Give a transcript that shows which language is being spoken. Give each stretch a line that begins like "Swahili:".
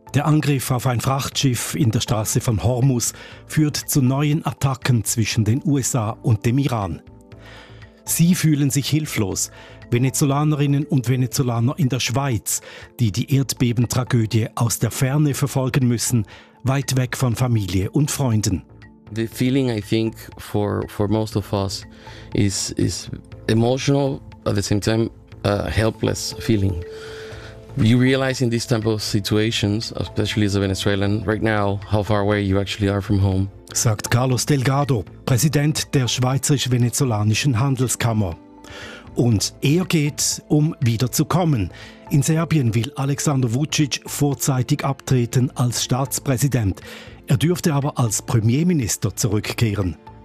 German: Der Angriff auf ein Frachtschiff in der Straße von Hormuz führt zu neuen Attacken zwischen den USA und dem Iran. Sie fühlen sich hilflos, Venezolanerinnen und Venezolaner in der Schweiz, die die Erdbebentragödie aus der Ferne verfolgen müssen, weit weg von Familie und Freunden.
English: The feeling I think for most of us is emotional, at the same time a helpless feeling. You realize in these type of situations, especially as a Venezuelan, right now, how far away you actually are from home.
German: Sagt Carlos Delgado, Präsident der Schweizerisch-Venezolanischen Handelskammer. Und er geht, um wiederzukommen. In Serbien will Alexander Vucic vorzeitig abtreten als Staatspräsident. Er dürfte aber als Premierminister zurückkehren.